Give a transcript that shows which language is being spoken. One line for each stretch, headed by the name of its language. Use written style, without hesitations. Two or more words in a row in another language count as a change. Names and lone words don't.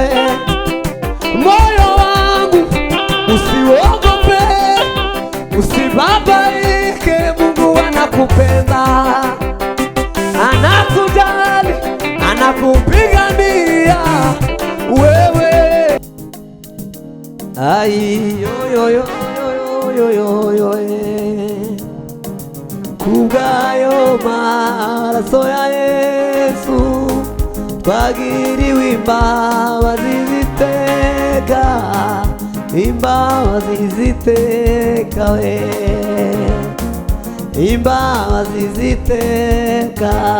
Swahili: Moyo wangu usiogope, usibabaike, Mungu anakupenda, anakujali, anakupigania.
Kinyarwanda: Wewe ai yo yo yo yo yo yo kubwayo maraso ya Yesu twagiriwe imbabazi ziteka, imbabazi ziteka we, imbabazi ziteka.